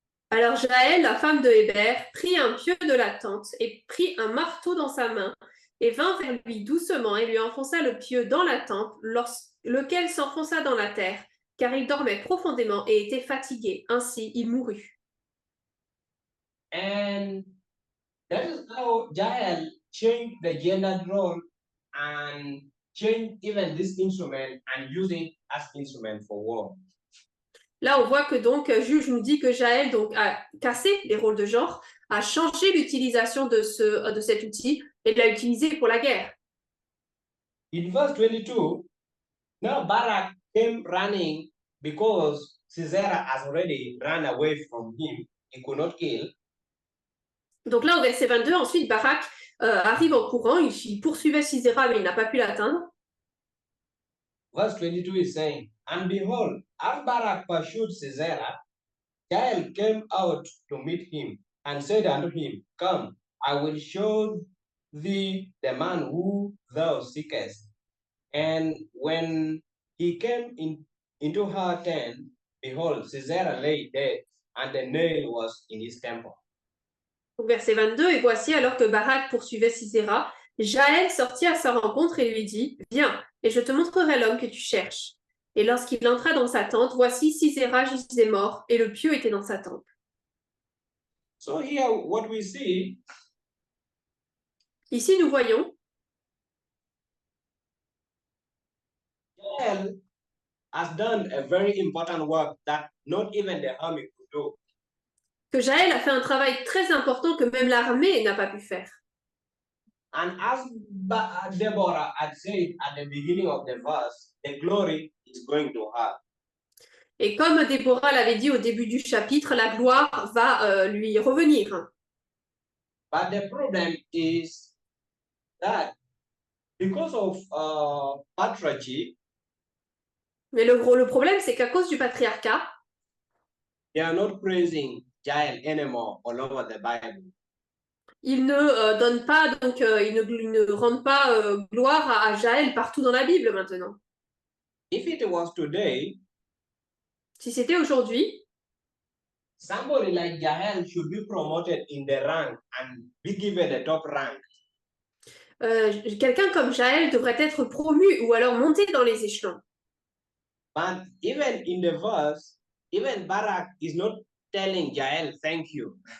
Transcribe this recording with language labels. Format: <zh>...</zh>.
<fr>Alors Jaël, la femme de Héber, prit un pieu de la tente et prit un marteau dans sa main et vint vers lui doucement et lui enfonça le pieu dans la tente, lequel s'enfonça dans la terre, car il dormait profondément et était fatigué. Ainsi, il mourut.</fr> <en>And that is how Jael changed the gender role and changed even this instrument and used it as instrument for war.</en> <fr>Là, on voit que donc Juge nous dit que Jaël donc a cassé les rôles de genre, a changé l'utilisation de cet outil et l'a utilisé pour la guerre.</fr> <en>In verse 22, now Barak came running because Sisera has already run away from him. He could not kill.</en> <fr>Donc là, au verset 22, ensuite, Barak arrive en courant, il poursuivait Sisera, mais il n'a pas pu l'atteindre.</fr> <en>Verse 22 is saying, and behold, as Barak pursued Sisera, Jael came out to meet him and said unto him, come, I will show thee the man who thou seekest. And when he came into her tent, behold, Sisera lay dead, and the nail was in his temple.</en> <fr>Au verset 22, et voici, alors que Barak poursuivait Sisera, Jaël sortit à sa rencontre et lui dit, viens, et je te montrerai l'homme que tu cherches. Et lorsqu'il entra dans sa tente, voici Sisera gisait mort, et le pieu était dans sa tente.</fr> <en>So here what we see,</en> <fr>ici nous voyons</fr> <en>Jael has done a very important work that not even the army could do.</en> <fr>que Jaël a fait un travail très important que même l'armée n'a pas pu faire.</fr> <en>And as Deborah had said at the beginning of the verse, the glory is going to her.</en> <fr>Et comme Déborah l'avait dit au début du chapitre, la gloire va lui revenir.</fr> <en>But the problem is that because of patriarchy,</en> <fr>Mais le problème, c'est qu'à cause du patriarcat,</fr> <en>they are not praising Jael anymore all over the Bible.</en> <fr>ils ne donnent pas, donc ils ne rendent pas gloire à Jaël partout dans la Bible maintenant.</fr> <en>If it was today,</en> <fr>Si c'était aujourd'hui,</fr> <en>somebody like Jael should be promoted in the rank and be given the top rank.</en> <fr>quelqu'un comme Jaël devrait être promu ou alors monter dans les échelons.</fr> <en>But even in the verse, even Barak is not telling Jael thank you.</en>